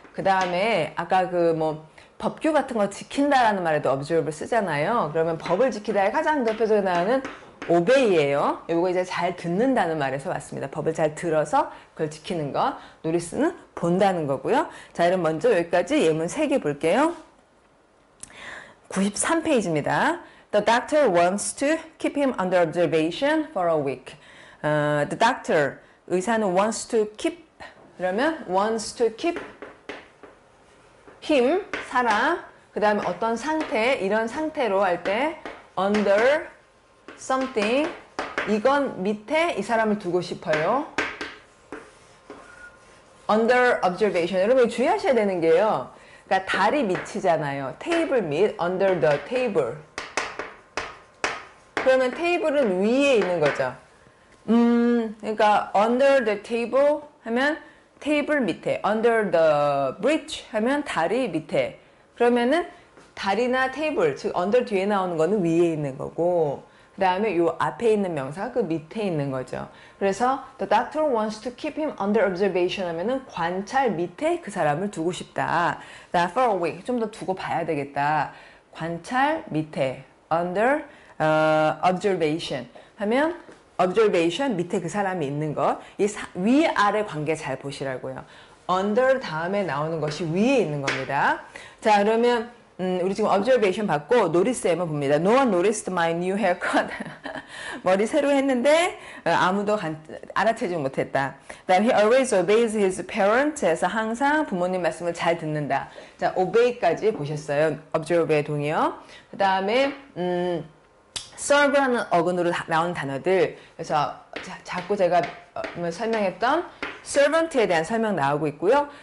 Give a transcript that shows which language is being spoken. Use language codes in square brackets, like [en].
[ko] 그 다음에 아까 그 뭐 법규 같은 거 지킨다라는 말에도 observe 쓰잖아요. 그러면 법을 지키다의 가장 대표적인 단어는 obey예요. 이거 이제 잘 듣는다는 말에서 왔습니다. 법을 잘 들어서 그걸 지키는 것. notice는 본다는 거고요. 자, 그럼 먼저 여기까지 예문 3개 볼게요. 93페이지입니다. [en] The doctor wants to keep him under observation for a week. [ko] The doctor, 의사는 wants to keep, 그러면 [en] wants to keep him, [ko] 사람, 그 다음에 어떤 상태, 이런 상태로 할 때 under something, 이건 밑에 이 사람을 두고 싶어요. [en] under observation. [ko] 여러분 주의하셔야 되는 게요. 그러니까 다리 밑이잖아요. 테이블 밑, [en] under the table. [ko] 그러면 테이블은 위에 있는 거죠. 그러니까 [en] under the table [ko] 하면 테이블 밑에, [en] under the bridge [ko] 하면 다리 밑에. 그러면은 다리나 테이블, 즉 under 뒤에 나오는 거는 위에 있는 거고 그 다음에 요 앞에 있는 명사가 그 밑에 있는 거죠. 그래서 [en] the doctor wants to keep him under observation [ko] 하면은 관찰 밑에 그 사람을 두고 싶다. for a week 좀 더 두고 봐야 되겠다. 관찰 밑에 [en] under observation [ko] 하면 observation 밑에 그 사람이 있는 것. 이 위아래 관계 잘 보시라고요. under 다음에 나오는 것이 위에 있는 겁니다. 자, 그러면 우리 지금 observation 받고 notice 한번 봅니다. [en] No one noticed my new haircut. [ko] 머리 새로 했는데 아무도 알아채지 못했다. 그다음 [en] he always obeys his parents. [ko] 해서 항상 부모님 말씀을 잘 듣는다. 자, obey까지 보셨어요. observe의 동의어. 그 다음에 serve라는 어근으로 나온 단어들. 그래서 자꾸 제가 설명했던 servant에 대한 설명 나오고 있고요.